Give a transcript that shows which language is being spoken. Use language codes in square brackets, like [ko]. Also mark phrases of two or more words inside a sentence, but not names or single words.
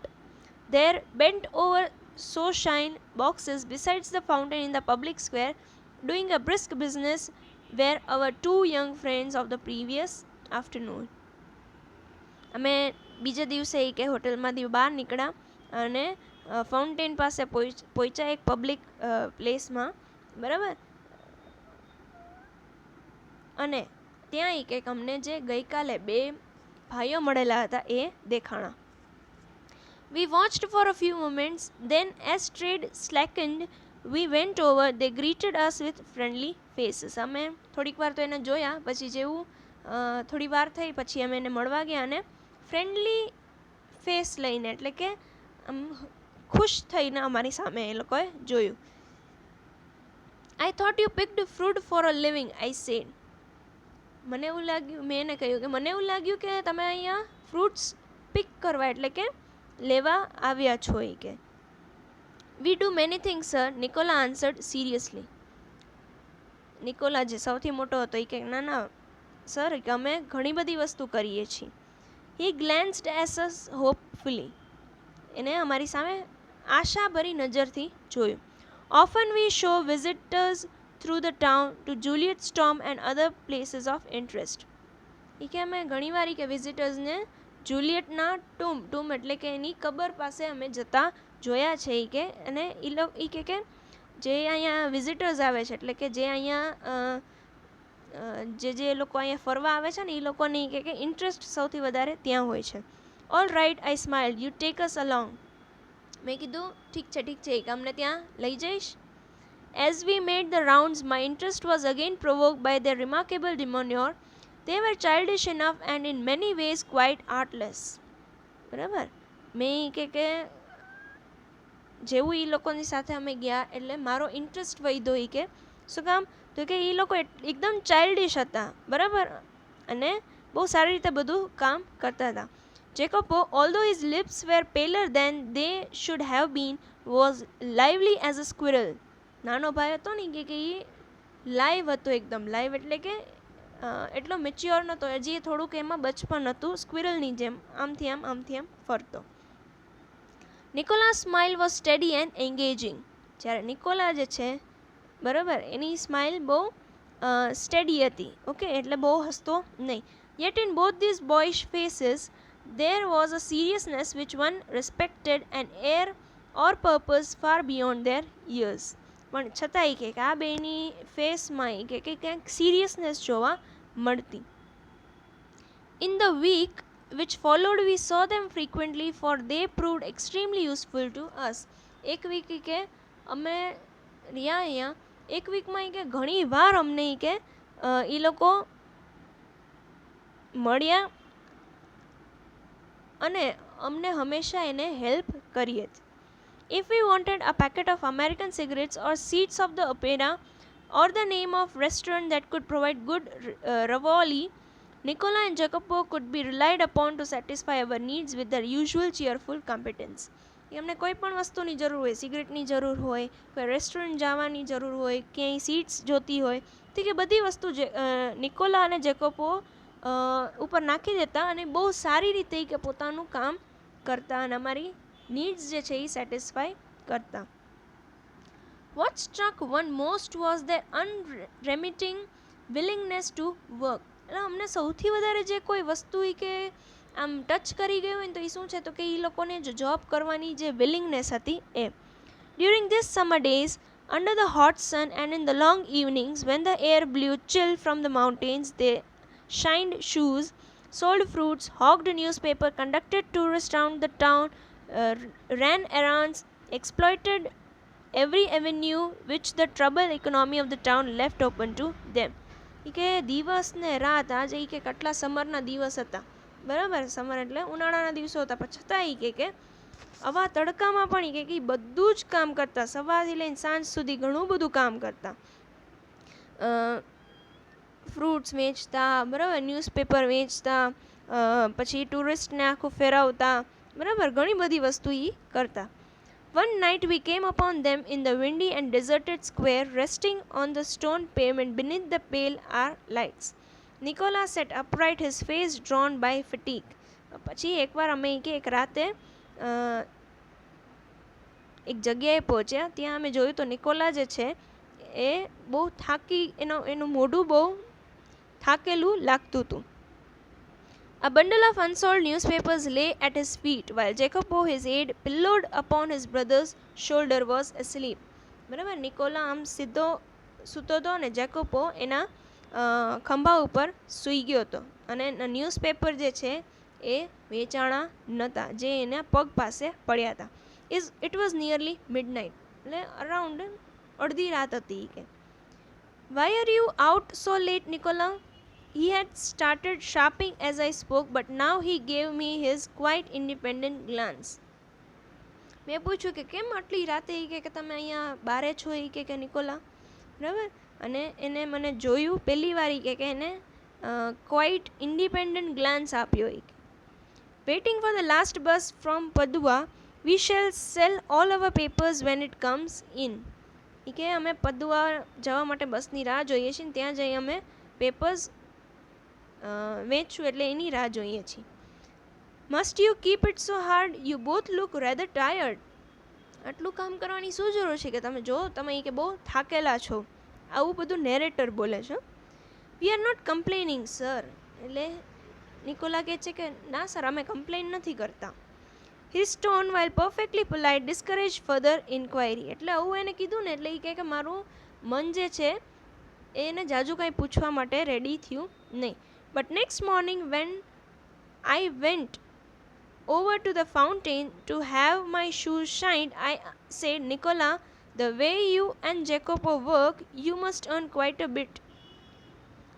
[en] There bent over so-shine boxes besides the fountain in the public square, doing a brisk business, were our two young friends of the previous afternoon. [gu] અમે બીજા દિવસે એ કે હોટલમાંથી બહાર નીકળ્યા અને ફાઉન્ટેન પાસે પહોંચ્યા, એક પબ્લિક પ્લેસમાં, બરાબર, અને ત્યાં એ કે અમને જે ગઈકાલે બે ભાઈઓ મળેલા હતા એ દેખાણા. [en] We watched for a few moments, then as trade slackened, we went over. They greeted us with friendly faces. [gu] અમે થોડીક વાર તો એને જોયા, પછી જેવું થોડી વાર થઈ પછી અમે એને મળવા ગયા અને [en] friendly face [gu] લઈને, એટલે કે ખુશ થઈને અમારી સામે એ લોકોએ જોયું. [en] I thought you picked fruit for a living, I said. [gu] મને એવું લાગ્યું, મેં એને કહ્યું કે મને એવું લાગ્યું કે તમે અહીંયા [en] fruits pick [gu] કરવા એટલે કે લેવા આવ્યા છો એ કે. [en] We do many things, sir, Nicola answered seriously. [gu] નિકોલા જે સૌથી મોટો હતો એ કે ના સર, કે અમે ઘણી બધી વસ્તુ કરીએ છીએ. [en] He glanced at us hopefully. [gu] એને અમારી સામે આશાભરી નજરથી જોયું. [en] Often we show visitors through the town to Juliet Storm and other places of interest. [gu] એ કે અમે ઘણીવાર કે વિઝિટર્સને જુલિયટના ટૂમ એટલે કે એની કબર પાસે અમે જતા જોયા છે એ કે, અને એ કે જે અહીંયા વિઝિટર્સ આવે છે એટલે કે જે અહીંયા જે લોકો અહીંયા ફરવા આવે છે ને એ લોકોને કે ઇન્ટરેસ્ટ સૌથી વધારે ત્યાં હોય છે. [en] All right, I smiled, you take us along. [gu] મેં કીધું ઠીક છે કે અમને ત્યાં લઈ જઈશ. [en] As we made the rounds, my interest was again provoked by their remarkable demeanor. They were childish enough and in many ways quite artless. [gu] બરાબર, મેં કે જેવું એ લોકોની સાથે અમે ગયા એટલે મારો ઇન્ટરેસ્ટ વધ્યો. એ કે શું કામ, તો કે એ લોકો એકદમ ચાઇલ્ડિશ હતા, બરાબર, અને બહુ સારી રીતે બધું કામ કરતા હતા. [en] Jacopo, although his lips were paler than they should have been, was lively as a squirrel. [gu] નાનો ભાઈ હતો ને કે એ લાઈવ હતો, એકદમ લાઈવ એટલે કે એટલો મેચ્યોર નહોતો હજી, થોડુંક એમાં બચપન હતું, સ્ક્વિરલની જેમ આમથી આમ ફરતો. [en] Nicola's smile was steady and engaging. [gu] જ્યારે નિકોલા જે છે, બરાબર, એની સ્માઇલ બહુ સ્ટેડી હતી, ઓકે, એટલે બહુ હસતો નહીં. [en] Yet in both these boyish faces there was a seriousness which one respected, an air or purpose far beyond their years. [gu] પણ છતાંય કે આ બેની ફેસમાં કે ક્યાંક સિરિયસનેસ જોવા મળતી. [en] In the week which followed we saw them frequently, for they proved extremely useful to us. [gu] એક વીક કે અમે રહ્યા અહીંયા, એક વીકમાં કે ઘણી વાર અમને કે એ લોકો મળ્યા અને અમને હંમેશા એને હેલ્પ કરી હતી. [en] If we wanted a packet of American cigarettes or seats of the opera or the name of restaurant that could provide good ravioli, Nicola and Jacopo could be relied upon to satisfy our needs with their usual cheerful competence. [gu] એમને કોઈ પણ વસ્તુની જરૂર હોય, સિગરેટની જરૂર હોય, કોઈ રેસ્ટોરન્ટ જવાની જરૂર હોય, ક્યાંય સીટ્સ જોતી હોય, તો કે બધી વસ્તુ નિકોલા અને જેકોપો ઉપર નાખી દેતા અને બહુ સારી રીતે કે પોતાનું કામ કરતા અને અમારી નીડ્સ જે છે એ સેટિસ્ફાય કરતા. [en] What struck one most was their unremitting willingness to work. [gu] એટલે અમને સૌથી વધારે જે કોઈ વસ્તુ કે આમ ટચ કરી ગયું હોય તો એ શું છે, તો કે એ લોકોને જે જોબ કરવાની જે વિલિંગનેસ હતી એ. [en] During these summer days, under the hot sun and in the long evenings when the air blew chill from the mountains, they shined shoes, sold fruits, hawked newspaper, conducted tourists round the town, ran errands, exploited every avenue which the troubled economy of the town left open to them. [gu] કે દિવસ ને રાત, આજે કે કેટલા સમરના દિવસ હતા, બરાબર, સમર એટલે ઉનાળાના દિવસો હતા, પણ છતાં કે આવા તડકામાં પણ કે બધું જ કામ કરતા, સવારથી લઈને સાંજ સુધી ઘણું બધું કામ કરતા. ફ્રૂટ્સ વેચતા, બરાબર, ન્યૂઝપેપર વેચતા, પછી ટુરિસ્ટને આખું ફેરવતા, બરાબર, ઘણી બધી વસ્તુ એ કરતા. [en] One night we came upon them in the windy and deserted square, resting on the stone pavement beneath the pale arc lights. Nicolas sat upright, his face drawn by fatigue. [gu] પછી એકવાર અમે કે એક રાતે એક જગ્યાએ પહોંચ્યા, ત્યાં અમે જોયું તો નિકોલા જે છે એ બહુ થાકી, એનું મોઢું બહુ થાકેલું લાગતું હતું. [en] A bundle of unsold newspapers lay at his feet, while Jacopo, his aide, pillowed upon his brother's shoulder, was asleep. [gu] બરાબર, નિકોલા આમ સીધો સૂતો હતો અને જેકોપો એના ખંભા ઉપર સૂઈ ગયો હતો અને ન્યૂઝપેપર જે છે એ વેચાણા નહોતા, જે એના પગ પાસે પડ્યા હતા. [en] It was nearly midnight, [gu] એટલે અરાઉન્ડ અડધી રાત હતી કે. [en] Why are you out so late, Nicola? He had started sharping as I spoke, but now he gave me his quite independent glance. [gu] મેં પૂછ્યું કે કેમ આટલી રાતે કે તમે અહીંયા બારે છો કે નિકોલા, બરાબર, અને એને મને જોયું પહેલી વાર કે એને [en] quite independent glance [gu] આપ્યો. [en] Waiting for the last bus from Padua, we shall sell all our papers when it comes in. [gu] કે અમે પદુઆ જવા માટે બસની રાહ જોઈએ છીએ, ત્યાં જઈ અમે પેપર્સ વેચશું, એટલે એની રાહ જોઈએ છીએ. [en] Must you keep it so hard? You both look rather tired. [gu] આટલું કામ કરવાની શું જરૂર છે કે તમે જો તમે કે બહુ થાકેલા છો, આવું બધું નેરેટર બોલે છે. [en] We are not complaining, sir. [gu] એટલે નિકોલા કહે છે કે ના સર, અમે કમ્પ્લેન નથી કરતા. [en] His tone, while perfectly polite, discouraged further inquiry. [gu] એટલે આવું એને કીધું ને એટલે એ કહે કે મારું મન જે છે એને જાજુ કાંઈ પૂછવા માટે રેડી થયું નહીં. [en] But next morning when I went over to the fountain to have my shoes shined, I said, Nicola, the way you and Jacopo work, you must earn quite a bit.